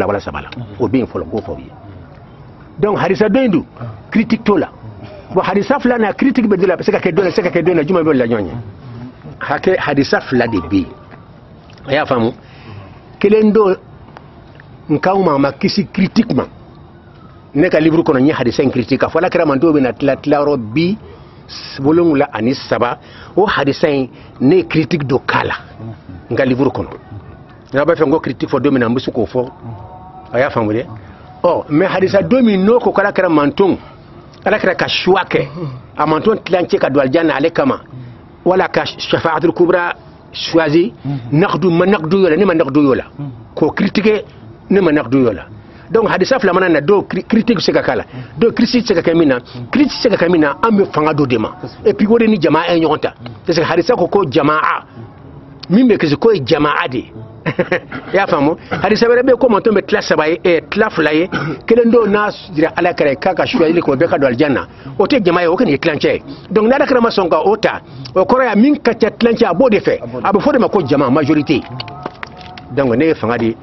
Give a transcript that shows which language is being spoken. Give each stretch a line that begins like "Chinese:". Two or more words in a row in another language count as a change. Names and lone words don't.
Bambara: wala 3 la o bɛ yen fɔlɔ k'o fɔ u ye donc hadisa dɔ in dun critique t'o la bon hadisa fila na critique bɛ dɔ la a bɛ se ka kɛ dɔ la a bɛ se ka kɛ dɔ la jumɛn bɛ la ɲɔgɔn ye hakɛ hadisa fila de bɛ yen a y'a faamu kelen dɔ nkaw ma kisi critique ma ne ka livre kɔnɔ n ye hadisa in critique a fɔ alakira manton bɛ na tila yɔrɔ 73 o hadisa in ne ye critique dɔ k'a la n ka livre kɔnɔ n'a b'a fɛ n ko critique fɔ don min na n bɛ se k'o fɔ a y'a faamu dɛ mais hadisa don min n'o ko alakira manton alakira ka choix kɛ a manton tilancɛ ka don alijanna ale kama wala ka
Arabic: shafa'atul kubra
Bambara: choisi naqdu ma naqdu yola ne ma naqdu yola ko critiquer ne ma naqdu yola donc hadisa fila mana na do critique se ka kala do critique se ka kamina critique se ka kamina an be fanga do de ma
French: et puis
Bambara: wode ni jamaa en ɲɔgɔn ta
French: parce que
Bambara: hadisa ko jamaa min be kisi ko jamaa de ya faamu hadisa wɛrɛ bɛ ko manton bɛ tila 3 ye tila 2 ye kelen do n'a dira ala kɛra k'a ka choisir ko bɛɛ ka don alijanna o tɛ jama ye o kɔni ye tilancɛ ye donc n'ala kɛra ma sɔn ka o ta o kɔrɔ ya min ka ca tilancɛ a b'o de fɛ a bɛ fɔ de ma ko jama majorité donc ne ye fanga di